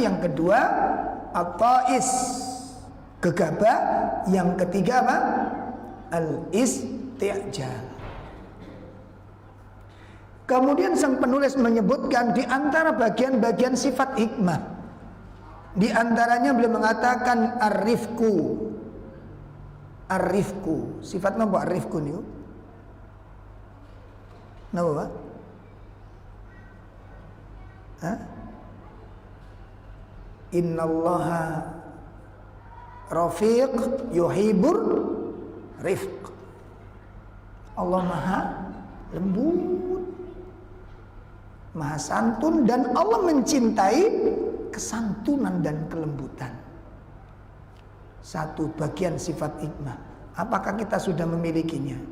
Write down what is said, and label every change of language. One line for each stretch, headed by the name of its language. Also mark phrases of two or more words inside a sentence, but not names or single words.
Indonesian: Yang kedua, at-ta'is, gegabah. Yang ketiga apa? Al-isti'jal. Kemudian sang penulis menyebutkan di antara bagian-bagian sifat hikmah. Di antaranya beliau mengatakan ar-rifqu. Ar-rifqu. Sifatnya apa ar-rifqu nih? Napa, Pak? Hah?
Arabic: Innallaha rafiq yuhibur rifq.
Indonesian: Allah maha lembut, maha santun, dan Allah mencintai kesantunan dan kelembutan. Satu bagian sifat hikmah. Apakah kita sudah memilikinya?